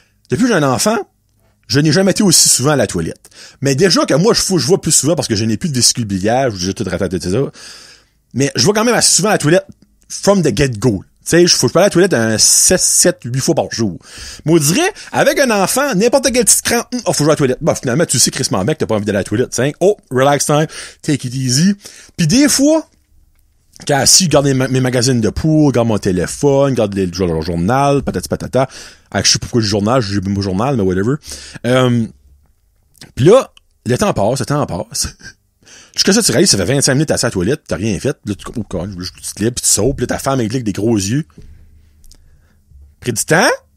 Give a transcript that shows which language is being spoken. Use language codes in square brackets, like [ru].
[fr] Depuis que j'ai un enfant, je n'ai jamais été aussi souvent à la toilette. Mais déjà que moi, je vois plus souvent parce que je n'ai plus de vésicule biliaire, j'ai tout raté de ça. Mais je vois quand même assez souvent à la toilette [en] from the get-go. [fr] Tu sais, faut que je peux aller à la toilette un 6, 7, 8 fois par jour. Mais on dirait, avec un enfant, n'importe quel petit cran, faut jouer à la toilette. Bah, finalement, tu sais, Chris mec, t'as pas envie d'aller à la toilette, t'sais. [en] Oh, relax time, take it easy. [fr] Puis des fois, quand si je garde mes magazines de pool, garde mon téléphone, garde le journal, patata. Je sais pas pourquoi le journal, j'ai mon journal, mais whatever. Pis là, le temps passe. Jusqu'à ça, tu réalises, ça fait 25 minutes à la toilette, t'as rien fait. Là, tu te lèves, pis tu sautes, pis là, ta femme avec des gros yeux. Pris du temps?